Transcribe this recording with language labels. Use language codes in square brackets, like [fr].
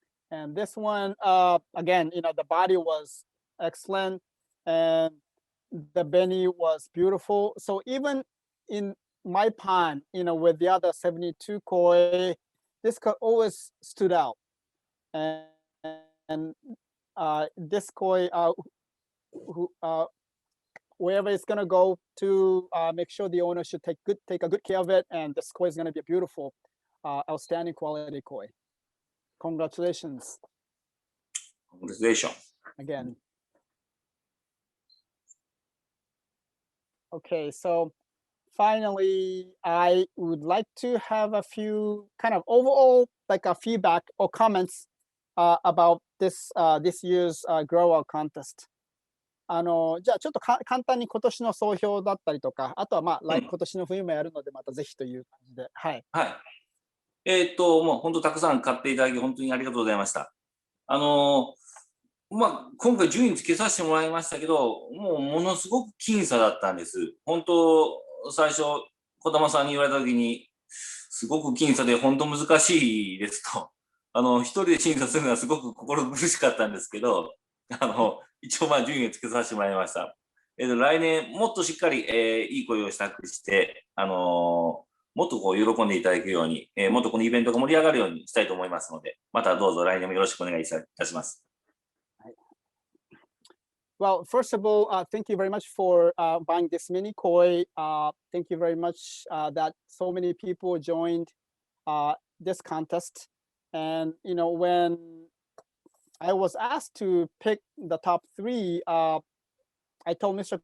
[en] And this one, again, the body was excellent and the beni was beautiful. So even in my pond, with the other 72 koi, this always stood out. And this koi, wherever it's gonna go to, make sure the owner should take a good care of it, and this koi is gonna be a beautiful, outstanding quality koi. Congratulations. Congratulations. Again. Okay, so finally, I would like to have a few kind of overall like a feedback or comments about this year's Growout contest. [ja] じゃあちょっと簡単に今年の総評だったりとか、あとはまあ、今年の冬もやるのでまたぜひという感じで、はい。はい。もう本当たくさん買っていただき本当にありがとうございました。まあ、今回順位つけさせてもらいましたけど、もうものすごく僅差だったんです。本当、最初、児玉さんに言われたときに、すごく僅差で本当難しいですと。一人で審査するのはすごく心苦しかったんですけど、一応まあ順位をつけさせてもらいました。来年もっとしっかり、いい声をしたくして、もっとこう喜んでいただけるように、もっとこのイベントが盛り上がるようにしたいと思いますので、またどうぞ来年もよろしくお願いいたします。 [en] Well, first of all, thank you very much for buying this mini koi. Thank you very much that so many people joined this contest. And when I was asked to pick the top 3, I told Mr.